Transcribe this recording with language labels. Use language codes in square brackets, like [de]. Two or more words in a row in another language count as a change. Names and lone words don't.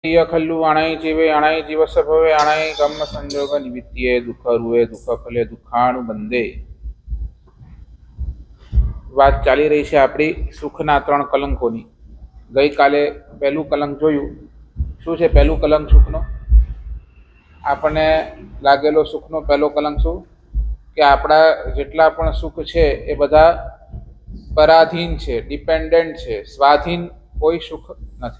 [pra] खल्लु अणाई जीवे अणाई जीवस भवे अणाई कर्म संयोग निमित्ते दुख रुए दुख फले दुखाणु बंधे। [gu] વાત ચાલી રહી છે આપણી સુખના 3 કલંકોની। ગઈકાલે પહેલું કલંક જોયું। શું છે પહેલું કલંક સુખનો? આપણને લાગેલો સુખનો પહેલો કલંક શું? કે આપણા જેટલા પણ સુખ છે એ બધા પરાધીન છે, ડિપેન્ડન્ટ છે, સ્વાધીન કોઈ સુખ નથી।